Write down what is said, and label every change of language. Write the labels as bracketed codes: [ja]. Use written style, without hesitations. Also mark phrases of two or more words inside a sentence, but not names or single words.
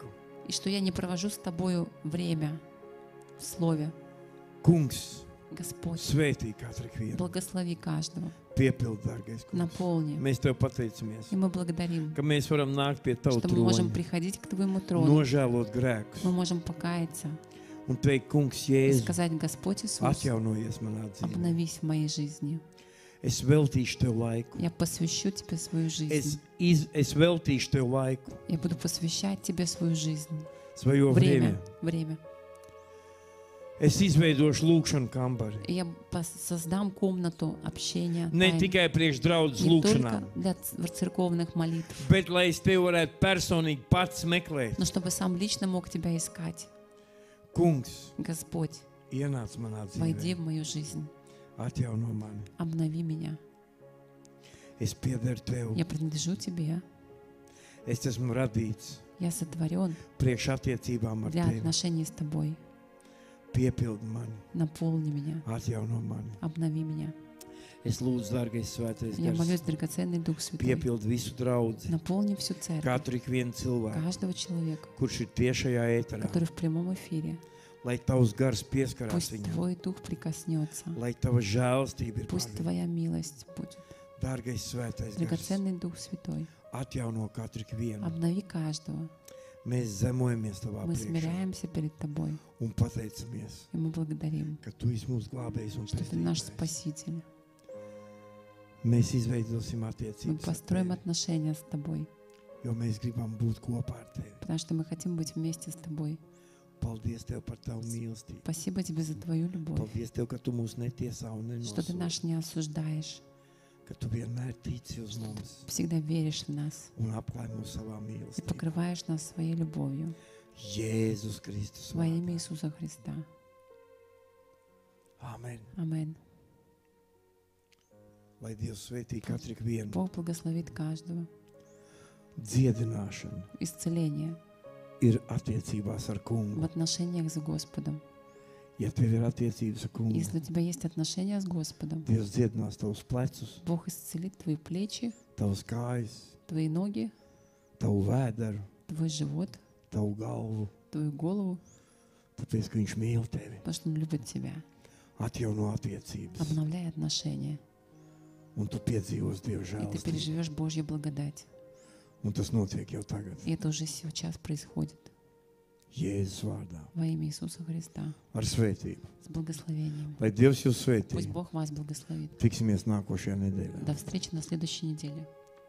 [ru] и что я не провожу с Тобою время в Слове. [lv] Kungs, [ru] Господь, [lv] svētī katru ikvienu. [ru] благослови каждого, [lv] Piepildi, dārgais kungs. [ru] наполни. [lv] Mēs tev pateicamies, [ru] И мы благодарим, [lv] ka mēs varam nākt pie tava [ru] что мы можем [lv] troņa, [ru] приходить к Твоему трону, [lv] nožēlot grēkus. [ru] мы можем покаяться [lv] Un teikt, kungs, [ru] и [lv] Jēzus, [ru] сказать: Господь Иисус, [lv] atjaunojies manā dzīvē. [ru] обновись в моей жизни. [lv] Es veltīšu tev laiku. [ru] Я посвящу Тебе свою жизнь. [lv] Es veltīšu tev laiku, [ru] Я буду посвящать Тебе свою жизнь. svojo Время. время. Время. [lv] Es izveidošu lūkšanu kambari. [ru] И я создам комнату общения [lv] Ne [ru] тайн. [lv] tikai priekš draudzes [ru] Не только [lv] lūkšanām, [ru] для церковных молитв, [lv] bet lai es tevi varētu personīgi pats meklēt. [ru] но чтобы сам лично мог Тебя искать. [lv] Kungs, [ru] Господь, [lv] ienāc manā [ru] войди [lv] dzīvē, [ru] в мою жизнь, [lv] atjauno mani. [ru] обнови меня. [lv] Es piederu tev. [ru] Я принадлежу Тебе. [lv] Es esmu radīts [ru] Я сотворен [lv] priekš attiecībām ar [ru] для [lv] tevi. [ru] отношений с Тобой. [lv] Piepildi mani, [ru] Наполни меня, [lv] atjauno mani. [ru] обнови меня. [lv] Es lūdzu, dārgais svētais [ru] Я молюсь, [lv] gars, [ru] драгоценный Дух Святой. [lv] piepildi visu draudzi, [ru] Наполни всю церковь, [lv] katru ikvienu cilvēku, [ru] каждого человека, [lv] kurš ir tiešajā ēterā. [ru] который в прямом эфире. [lv] Lai tavs gars pieskarās [ru] Пусть [lv] viņam, [ru] Твой Дух прикоснется. [lv] lai tava žēlstība ir [ru] Пусть [lv] pār viņu. [ru] Твоя милость будет. [lv] Dārgais svētais gars, [ru] Драгоценный Дух Святой, [lv] atjauno katru ikvienu. [ru] обнови каждого. [lv] Mēs zemojamies tavā [ru] Мы [lv] priekšā [ru] смиряемся перед Тобой, [lv] un pateicamies, [ru] и мы благодарим, [lv] ka tu esi mūsu glābējs un [ru] что Ты наш [lv] pestītājs. [ru] Спаситель. [lv] Mēs izveidosim [ru] Мы [lv] attiecības ar [ru] построим [lv] tevi, [ru] отношения с Тобой, [lv] jo mēs gribam būt kopā ar tevi. [ru] потому что мы хотим быть вместе с Тобой. [lv] Paldies Tev par Tavu mīlestību. [ru] Спасибо Тебе за Твою любовь, [lv] Paldies Tev, ka Tu mūs netiesā un [ru] что Ты [lv] nenosoda, [ru] нас не осуждаешь, [lv] ka Tu vienmēr tici uz mums [ru] всегда веришь в нас [lv] un apklāj mūs savā [ru] и [lv] mīlestībā. [ru] покрываешь нас своей любовью. [lv] Jēzus Kristus. [ru] Во [lv] vārdā. [ru] имя Иисуса Христа. [lv] Amen. [ru] Аминь. [lv] Lai Dievs svētī katru vienu. [ru] Бог благословит каждого. [lv] Dziedināšana [ru] Исцеление [lv] ir attiecībās ar [ru] в [lv] kungu. [ru] отношениях с Господом. [lv] Ja tev ir attiecības ar kungu, [ru] Если у тебя есть отношения с Господом, [lv] Dievs dziedinās tavus plecus, [ru] Бог исцелит твои плечи, [lv] tavas kājas, [ru] твои ноги, [lv] tavu vēderu, [ru] твой живот, [lv] tavu galvu, [ru] твою голову, [lv] tāpēc, ka viņš mīl tevi. [ru] потому что Он любит тебя. [lv] Atjauno attiecības, [ru] Обновляй отношения, [lv] un tu piedzīvos Dieva [ru] и ты [lv] žēlastību. [ru] переживешь Божью благодать. [lv] Un tas notiek jau tagad. [ru] И это уже сейчас происходит [lv] Jēzus vārdā. [ru] во имя Иисуса Христа [lv] Ar svētību. [ru] с благословением. [lv] Lai Dievs jūs [ru] Пусть [lv] svētī. [ru] Бог вас благословит. [lv] Tiksimies nākošajā nedēļā. [ru] До встречи на следующей неделе.